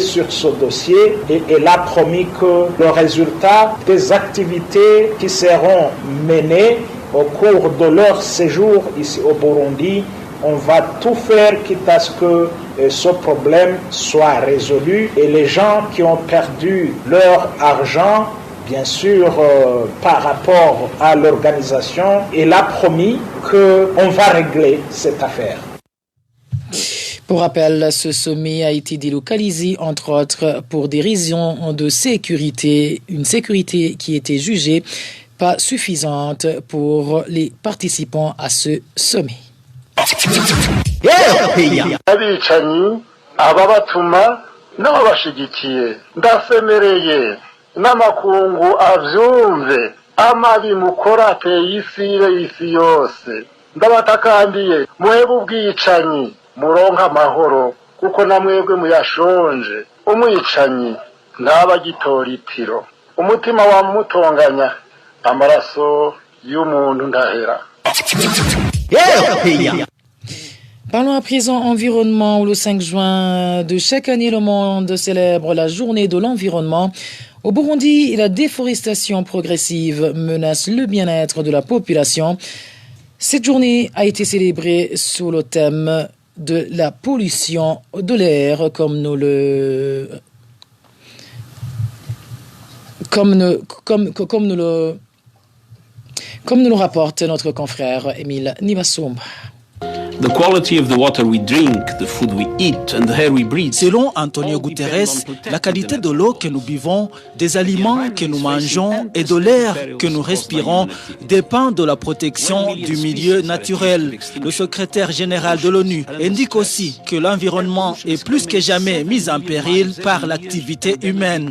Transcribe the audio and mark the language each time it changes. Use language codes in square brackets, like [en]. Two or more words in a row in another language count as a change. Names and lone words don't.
[fr] sur ce dossier et elle a promis que le résultat des activités qui seront menées au cours de leur séjour ici au Burundi, on va tout faire quitte à ce que ce problème soit résolu et les gens qui ont perdu leur argent, bien sûr, par rapport à l'organisation, il a promis qu'on va régler cette affaire. Pour rappel, ce sommet a été délocalisé, entre autres, pour des raisons de sécurité, une sécurité qui était jugée pas suffisante pour les participants à ce sommet. [rn] abicanyi ababatuma n'ababashigikiye ndasemereye n'amakungu avyumve amabi mukora ateye isi yose ndabatakambiye muhebe ubwicanyi muronka amahoro kuko namwebwe muyashonje umwicanyi ntabagitora itiro umutima wamutonganya amaraso y'umuntu ndahera. [fr] Parlons à présent environnement où le 5 juin de chaque année, le monde célèbre la journée de l'environnement. Au Burundi, la déforestation progressive menace le bien-être de la population. Cette journée a été célébrée sous le thème de la pollution de l'air, comme nous le rapporte notre confrère Émile Nibasoumba. [en] The quality of the water we drink, the food we eat and the air we breathe. [fr] Selon Antonio Guterres, la qualité de l'eau que nous buvons, des aliments que nous mangeons et de l'air que nous respirons dépend de la protection du milieu naturel. Le secrétaire général de l'ONU indique aussi que l'environnement est plus que jamais mis en péril par l'activité humaine.